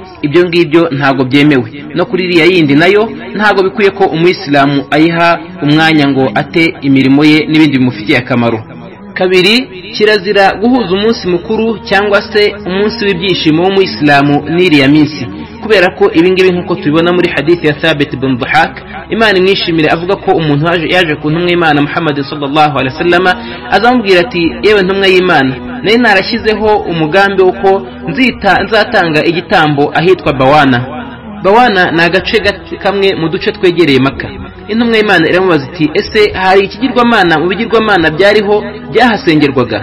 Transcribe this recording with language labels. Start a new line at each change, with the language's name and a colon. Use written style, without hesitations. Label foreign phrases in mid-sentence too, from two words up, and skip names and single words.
Kinyarwanda: Ibyo ngibyo ntago byemewe. No kuri iriya yindi nayo ntago bikwiye ko umuyisilamu ayiha umwanya ngo ate imirimo ye n'ibindi bimufitiye akamaro. Kabiri, kirazira guhuza umunsi mukuru cyangwa se umunsi w'ibyishimo w'umuyisilamu n'iriya minsi, kubera ko ibingibi nk'uko tubibona muri hadithi ya Thabit ibn Dhahak, Imana imwishimire, avuga ko umuntu yaje ku ntumwa y'Imana Muhammad
Arabic: sallallahu alaihi wasallam
Kinyarwanda: azamubwira ati yewe ntumwa y'Imana, nari narashyizeho umugambi uko nzatanga igitambo ahitwa Bawana. Bawana ni agace kamwe mu duce twegereye Maka. Intumwa y'Imana iramubaza iti ese hari ikigirwamana mu bigirwamana byariho byahasengerwaga?